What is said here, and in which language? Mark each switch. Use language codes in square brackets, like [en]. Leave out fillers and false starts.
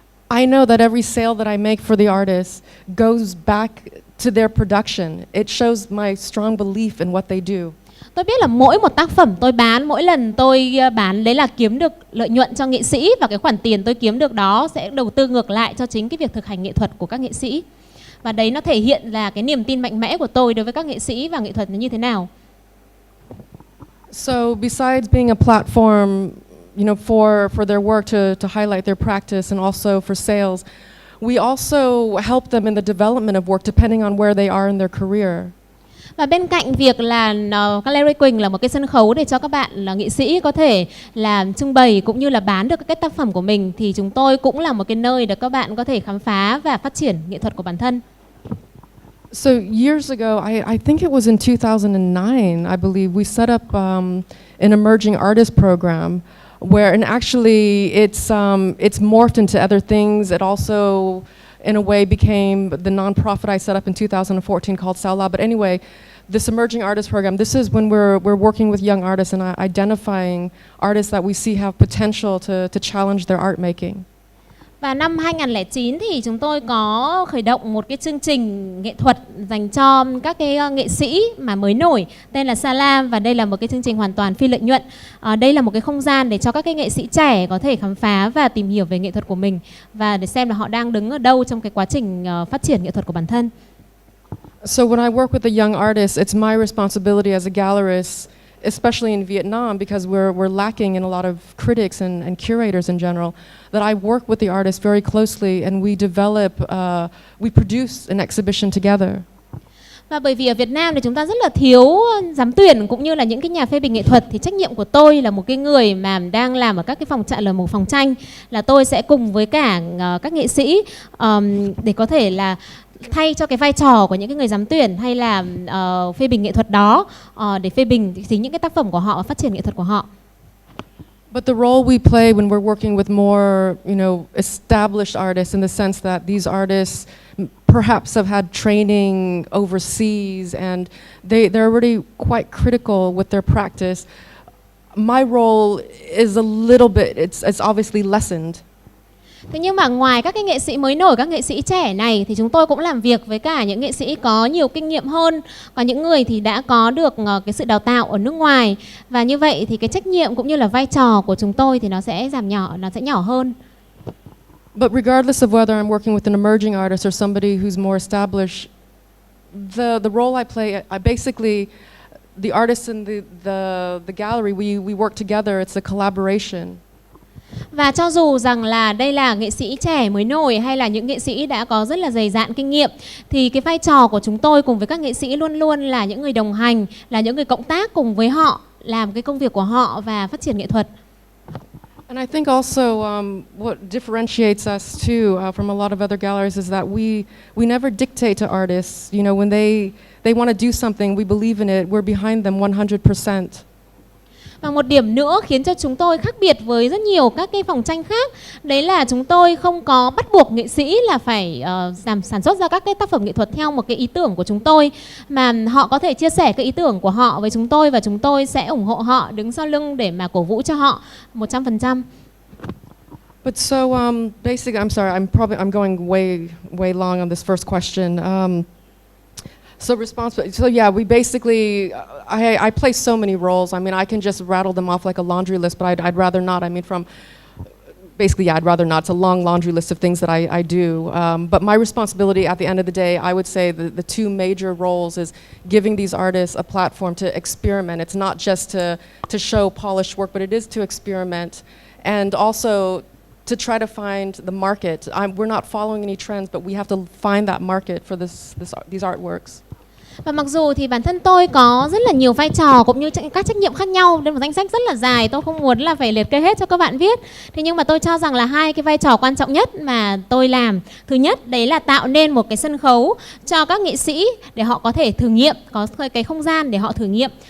[en] I know that every sale that I make for the artists goes back to their production. It shows my strong belief in what they do. [vi] Tôi biết là mỗi một tác phẩm tôi bán, mỗi lần tôi bán đấy là kiếm được lợi nhuận cho nghệ sĩ, và cái khoản tiền tôi kiếm được đó sẽ đầu tư ngược lại cho chính cái việc thực hành nghệ thuật của các nghệ sĩ. Và đấy nó thể hiện là cái niềm tin mạnh mẽ của tôi đối với các nghệ sĩ và nghệ thuật như thế nào. [en] So besides being a platform, you know, for their work to highlight their practice and also for sales, we also help them in the development of work depending on where they are in their career. [vi] Và bên cạnh việc là Gallery Quỳnh là một cái sân khấu để cho các bạn là nghệ sĩ có thể là trưng bày cũng như là bán được các tác phẩm của mình, thì chúng tôi cũng là một cái nơi để các bạn có thể khám phá và phát triển nghệ thuật của bản thân. [en] So years ago, I think it was in 2009, I believe, we set up an emerging artist program where, and actually it's morphed into other things. It also, in a way, became the nonprofit I set up in 2014 called Saula. But anyway, this emerging artist program, this is when we're working with young artists and identifying artists that we see have potential to challenge their art making. [vi] Và năm 2009 thì chúng tôi có khởi động một cái chương trình nghệ thuật dành cho các cái nghệ sĩ mà mới nổi, tên là Sala, và đây là một cái chương trình hoàn toàn phi lợi nhuận. Đây là một cái không gian để cho các cái nghệ sĩ trẻ có thể khám phá và tìm hiểu về nghệ thuật của mình, và để xem là họ đang đứng ở đâu trong cái quá trình phát triển nghệ thuật của bản thân. [en] So when I work with the young artists, it's my responsibility as a gallerist, especially in Vietnam, because we're lacking in a lot of critics and curators in general, that I work with the artists very closely and we develop, we produce an exhibition together. [vi] Và bởi vì ở Việt Nam thì chúng ta rất là thiếu giám tuyển cũng như là những cái nhà phê bình nghệ thuật, thì trách nhiệm của tôi là một cái người mà đang làm ở các cái phòng là một phòng tranh, là tôi sẽ cùng với cả các nghệ sĩ để có thể là thay cho cái vai trò của những cái người giám tuyển hay là phê bình nghệ thuật đó, để phê bình chính những cái tác phẩm của họ và phát triển nghệ thuật của họ. [en] But the role we play when we're working with more, you know, established artists, in the sense that these artists perhaps have had training overseas and they're already quite critical with their practice. My role is a little bit, it's obviously lessened. [vi] Thế nhưng mà ngoài các cái nghệ sĩ mới nổi, các nghệ sĩ trẻ này, thì chúng tôi cũng làm việc với cả những nghệ sĩ có nhiều kinh nghiệm hơn, có những người thì đã có được cái sự đào tạo ở nước ngoài, và như vậy thì cái trách nhiệm cũng như là vai trò của chúng tôi thì nó sẽ giảm nhỏ, nó sẽ nhỏ hơn. [en] But regardless of whether I'm working with an emerging artist or somebody who's more established, the role I play, I basically, the artists in the gallery, we work together. It's a collaboration. [vi] Và cho dù rằng là đây là nghệ sĩ trẻ mới nổi hay là những nghệ sĩ đã có rất là dày dạn kinh nghiệm, thì cái vai trò của chúng tôi cùng với các nghệ sĩ luôn luôn là những người đồng hành, là những người cộng tác cùng với họ, làm cái công việc của họ và phát triển nghệ thuật. [en] And I think also what differentiates us too from a lot of other galleries is that we never dictate to artists. You know, when they want to do something, we believe in it, we're behind them 100%. [vi] Và một điểm nữa khiến cho chúng tôi khác biệt với rất nhiều các cái phòng tranh khác, đấy là chúng tôi không có bắt buộc nghệ sĩ là phải sản xuất ra các cái tác phẩm nghệ thuật theo một cái ý tưởng của chúng tôi, mà họ có thể chia sẻ cái ý tưởng của họ với chúng tôi và chúng tôi sẽ ủng hộ họ, đứng sau lưng để mà cổ vũ cho họ 100%. [en] But so basically, I'm sorry, I'm going way long on this first question. So yeah, we basically, I play so many roles. I mean, I can just rattle them off like a laundry list, but I'd rather not. I mean, from basically, yeah, I'd rather not. It's a long laundry list of things that I do. But my responsibility at the end of the day, I would say the two major roles is giving these artists a platform to experiment. It's not just to show polished work, but it is to experiment. And also to try to find the market. We're not following any trends, but we have to find that market for these artworks. [vi] Và mặc dù thì bản thân tôi có rất là nhiều vai trò cũng như các trách nhiệm khác nhau, nên một danh sách rất là dài, tôi không muốn là phải liệt kê hết cho các bạn viết. Thế nhưng mà tôi cho rằng là hai cái vai trò quan trọng nhất mà tôi làm, thứ nhất đấy là tạo nên một cái sân khấu cho các nghệ sĩ để họ có thể thử nghiệm, có cái không gian để họ thử nghiệm.